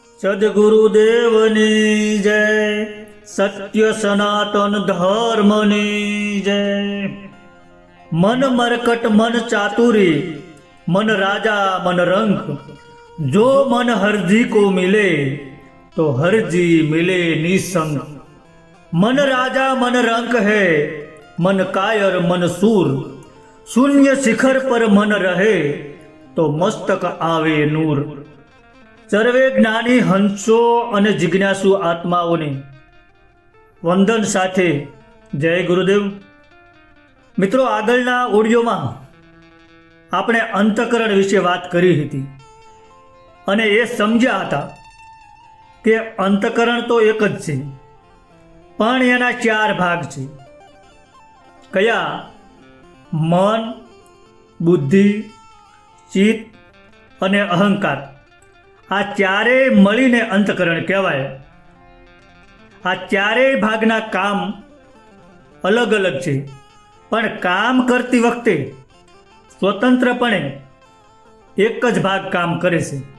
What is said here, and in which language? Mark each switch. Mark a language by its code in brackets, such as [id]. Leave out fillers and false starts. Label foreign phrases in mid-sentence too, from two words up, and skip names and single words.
[gu] સદગુરુદેવની જય, સત્ય સનાતન ધર્મની જય। [hi] मन मरकट मन चातुरी, मन राजा मन रंक, जो मन हरजी को मिले तो हरजी मिले निसंक। मन राजा मन रंक है, मन कायर मन सूर, शून्य शिखर पर मन रहे तो मस्तक आवे नूर। [gu] સર્વે જ્ઞાની હંસો અને જિજ્ઞાસુ આત્માઓને વંદન સાથે જય ગુરુદેવ। મિત્રો, આગળના ઑડિયોમાં આપણે અંતકરણ વિષે વાત કરી હતી અને એ સમજ્યા હતા કે અંતકરણ તો એક જ છે, પણ એના ચાર ભાગ છે। कया? મન, બુદ્ધિ, ચિત્ત અને અહંકાર। આ ચારે મળીને અંતકરણ કહેવાય। આ ચારે ભાગના કામ અલગ અલગ છે, પણ કામ કરતી વખતે સ્વતંત્રપણે એક જ ભાગ કામ કરે છે।